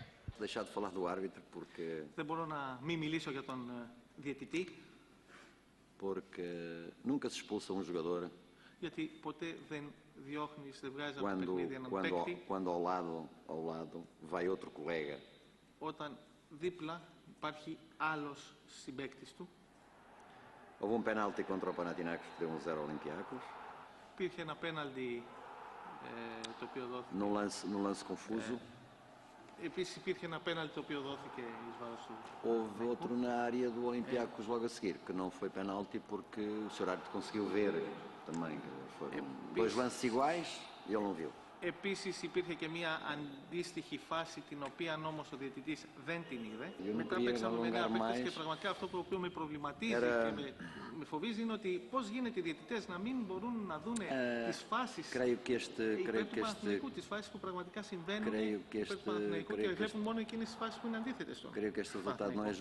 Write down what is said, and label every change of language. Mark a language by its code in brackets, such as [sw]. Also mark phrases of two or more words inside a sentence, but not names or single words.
[el] Δεν μπορώ να μην μιλήσω για τον διαιτητή. Γιατί ποτέ δεν διώχνεις, δεν βγάζεις από το παιχνίδι έναν παίκτη. Όταν δίπλα υπάρχει άλλος συμπαίκτης του. [pt] Houve um penalti contra o Panathinaikos que deu 1-0 ao Olympiacos. [el] Υπήρχε ένα πέναλτι το οποίο δόθηκε. [pt] Num lance confuso. [el] Επίσης υπήρχε ένα πέναλτι το οποίο δόθηκε εις βάρος του. [pt] Houve outro na área do Olympiacos logo a seguir, que não foi penalti porque o Sr. Árbitro conseguiu ver também. Foram 2 lances iguais e ele não viu. [el] Επίσης υπήρχε και μια αντίστοιχη φάση την οποία όμως ο διαιτητής δεν την είδε. Μετά παίξαμε με 9 παίκτες και πραγματικά αυτό το οποίο με προβληματίζει και με φοβίζει είναι ότι πώς γίνεται οι διαιτητές να μην μπορούν να δουν τις φάσεις υπέρ του Παναθηναϊκού, τις φάσεις που πραγματικά συμβαίνουν υπέρ του Παναθηναϊκού και βλέπουν μόνο εκείνες τις φάσεις που είναι αντίθετες στο Παναθηναϊκό.